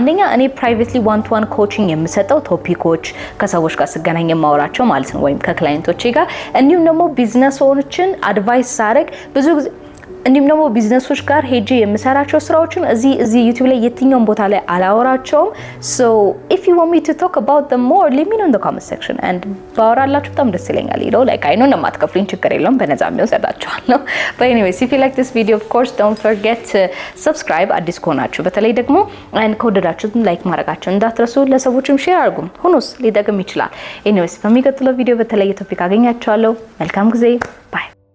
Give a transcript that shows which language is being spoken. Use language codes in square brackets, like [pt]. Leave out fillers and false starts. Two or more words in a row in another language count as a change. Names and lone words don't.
[am] አንደኛ እኔ [en] privately one to one coaching [am] የምሰጠው ቶፒኮች ከሰዎች ጋር ስገናኝ የማወራቸው ማለት ነው ወይም ከክላይንቶቼ ጋር እንዲሁም ደግሞ ቢዝነስ ችን አድቫይስ ሳረግ ብዙ ጊዜ እንዲሁም ደግሞ ቢዝነሶች ጋር ሄጄ የምሰራቸው ስራዎችን እዚህ ዩቲዩብ ላይ የትኛውን ቦታ ላይ አላወራቸውም። [en] so if you want me to talk about them more let me know in the comment section [am] and ባወራላችሁ በጣም ደስ ይለኛል። [en] you know like I know [am] እንደማትከፍሉኝ ችግር የለውም በነፃ የሚወሰዳችኋለሁ። [en] but anyways if you like this video of course don't forget to subscribe [am] አዲስ ከሆናችሁ በተለይ ደግሞ ከወደዳችሁት ላይክ ማድረጋችሁን እንዳትረሱ። ለሰዎችም ሼር አድርጉ ሁኑስ ሊጠቅም ይችላል። anyways በሚቀጥለው ቪዲዮ በተለየ ቶፒክ አገኛችኋለሁ። መልካም ጊዜ ባይ